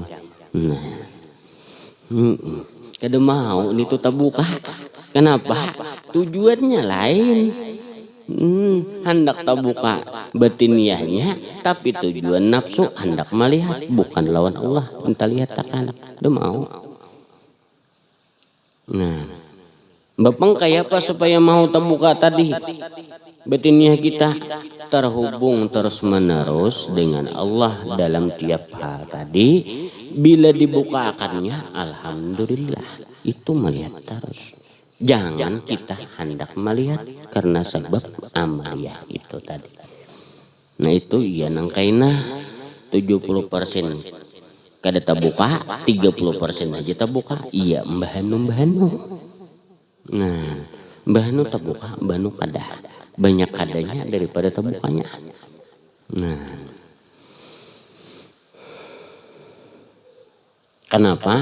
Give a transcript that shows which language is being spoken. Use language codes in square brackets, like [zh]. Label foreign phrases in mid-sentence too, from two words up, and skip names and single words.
[bjn] Nah, kada mau nih tuh tabuka. Kenapa? Tujuannya lain. Hendak tabuka batiniahnya, tapi tujuan nafsu hendak melihat bukan lawan Allah. Minta lihat takkan. Udah mau. Nah, Bapang kayak apa supaya mau terbuka tadi? Batinnya kita terhubung terus menerus dengan Allah dalam tiap hal tadi. Bila dibukakannya, alhamdulillah, itu melihat terus. Jangan kita hendak melihat karena sebab amaliyah itu tadi. Nah itu iya nangkaina 70% kada terbuka, 30% aja terbuka. Iya mbahanu. Nah mbahanu terbuka, mbahanu kada. Banyak kadanya daripada terbukanya. Nah, kenapa?